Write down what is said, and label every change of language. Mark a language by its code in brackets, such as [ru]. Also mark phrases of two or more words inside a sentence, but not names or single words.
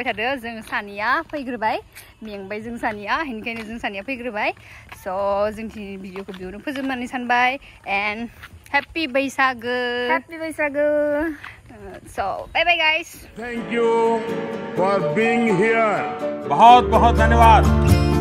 [brx] थादो जों सानिया फैग्रोबाय मेंबाय जों सानिया बेनिखायनो जों सानिया फैग्रोबाय so जों दिनै भिडिअखौ बेयावनो फोजोबनानै सानबाय [en] and happy [brx] बैसागो [en] so bye bye guys Thank you for being here. [hi] बहुत बहुत धन्यवाद.